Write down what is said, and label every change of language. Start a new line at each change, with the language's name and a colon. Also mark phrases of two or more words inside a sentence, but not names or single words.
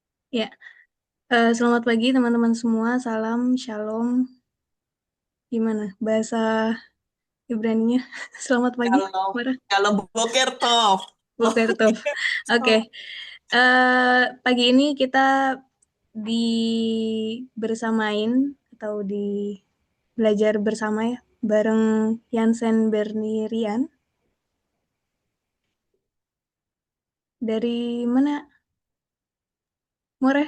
Indonesian: Ya, selamat pagi teman-teman semua. Salam, shalom. Gimana bahasa Ibraninya? Selamat pagi, Kalau Mara. kalau
Hebrew: boker toh. Boker tov.
Indonesian: Oke, pagi ini kita bersamain atau di belajar bersama ya, bareng Yansen Bernirian. Dari mana, More?